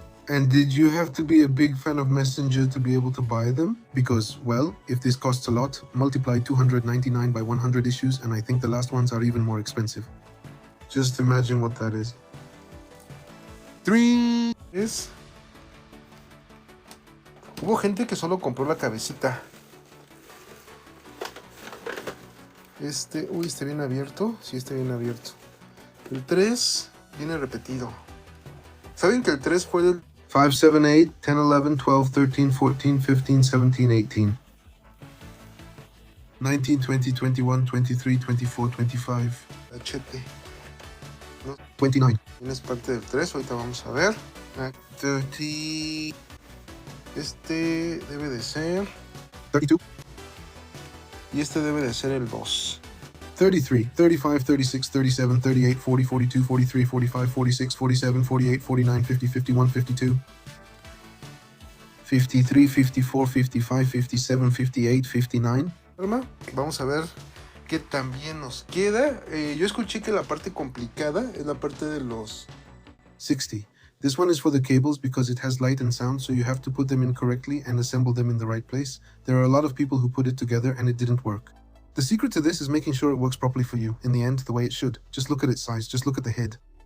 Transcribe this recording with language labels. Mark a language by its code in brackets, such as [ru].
[en] And did you have to be a big fan of Messenger to be able to buy them? Because, well, if this costs a lot, multiply 299 by 100 issues, and I think the last ones are even more expensive. Just imagine what that is. [es] 3 es... Hubo gente que solo compró la cabecita. Uy, está bien abierto. Sí, está bien abierto. El 3 viene repetido. ¿Saben que el 3 fue del 5, 7, 8, 10, 11, 12, 13, 14, 15, 17, 18, 19, 20, 21, 23, 24, 25. Hachete. ¿No? 29. Es parte del 3, ahorita vamos a ver. 30. Este debe de ser 32. Y este debe de ser el 2. 33, 35, 36, 37, 38, 40, 42, 43, 45, 46, 47, 48, 49, 50, 51, 52, 53, 54, 55, 57, 58, 59. Vamos a ver qué tan bien nos queda. Yo escuché que la parte complicada es la parte de los 60. [en] This one is for the cables because it has light and sound, so you have to put them in correctly and assemble them in the right place. There are a lot of people who put it together and it didn't work. The secret to this is making sure it works properly for you, in the end, the way it should. Just look at its size, just look at the head.